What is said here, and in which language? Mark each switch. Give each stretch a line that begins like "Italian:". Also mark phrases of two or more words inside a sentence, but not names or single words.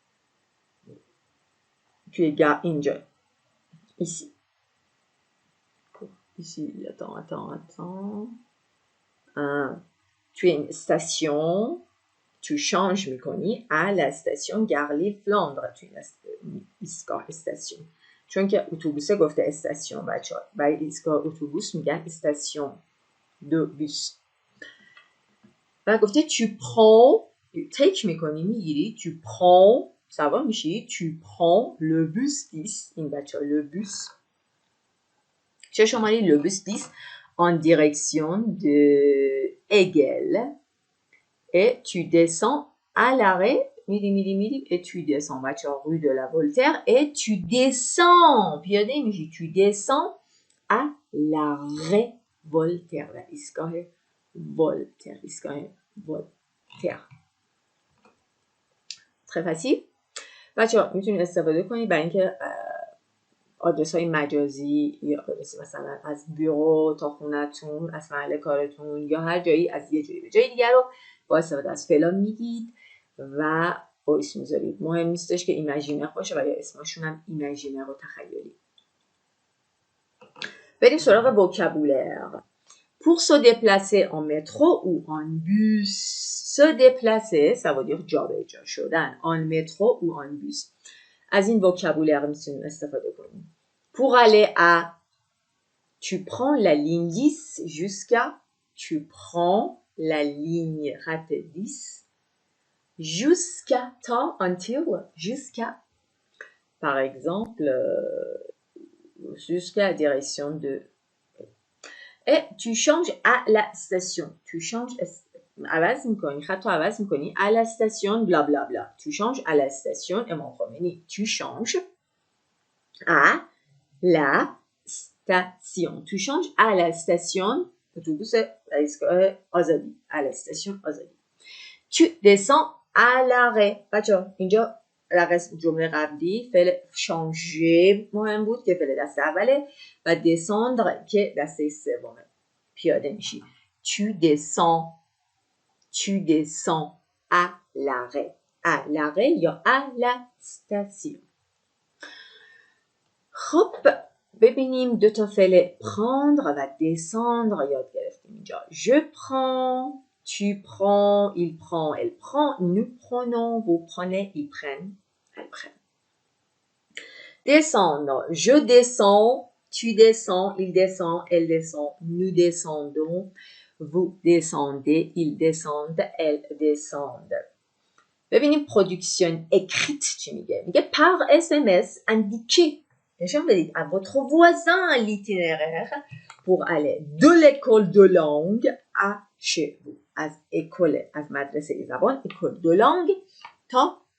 French: Tu es Gare Inge. Ici. Ici, attends. Tu es une station. Tu changes, Mikoni, à la station Gare Lille-Flandre. Tu es une station.
Persian: چون که اتوبوسه گفته استاسیون بچه ها برای ایستگاه اتوبوس میگن
French: station de bus
Persian: و گفته tu
French: prends take
Persian: میکنی میگیری
French: tu prends
Persian: سوار میشی
French: tu prends le bus 10
Persian: این بچه ها
French: le bus
Persian: چه شماری
French: le bus 10 en direction de Hegel et tu descends à l'arrêt میری et tu descends
Persian: بچه ها
French: rue de la Voltaire et tu descends
Persian: پیاده میشی
French: tu descends à l'arrêt Voltaire
Persian: و ایستگاه Voltaire
French: très facile
Persian: بچه ها میتونید استفاده کنید برای اینکه آدرس های مجازی یا آدرس مثلا از بیرو تا خونتون از محل کارتون یا هر جایی از یه جایی به جای دیگر رو با استفاده از فعلا میگید و وایس میذارید مهم نیستش که ایمیجینر باشه و یا اسمشون هم ایمیجینر و تخیلی بریم سراغ وکابولر
French: pour se déplacer en métro ou en bus se déplacer ça veut dire
Persian: جابجا شدن
French: en métro ou en bus
Persian: از این وکابولر میتونیم استفاده کنیم
French: pour aller à tu prends la ligne 10 jusqu'à tu prends la ligne 10 jusqu'à ta until jusqu'à par exemple jusqu'à la direction de et tu changes à la station tu changes
Persian: عوض میکنی خط عوض میکنی
French: à la station bla bla bla tu changes à la station امام خمینی tu changes à la station tu changes à la station اتوبوس آزادی à la station آزادی tu descends à l'arrêt
Persian: بچه اینجا جمله قبلی فعل changer مهم بود که فعل دست اوله و descendre که دسته سومه پیاده میشی
French: tu descends à l'arrêt
Persian: یا
French: à la station
Persian: خب ببینیم دو تا فعل prendre و descendre یاد گرفتیم اینجا
French: je prends tu prends il prend elle prend nous prenons vous prenez ils prennent elles prennent descendre je descends tu descends il descend elle descend nous descendons vous descendez ils descendent elles descendent ببینیم production écrite
Persian: چی میگه
French: par SMS indiqué
Persian: نشان بدید
French: à votre voisin l'itinéraire pour aller de l'école de langue à chez vous
Persian: از مدرسه زبان
French: école de langue تا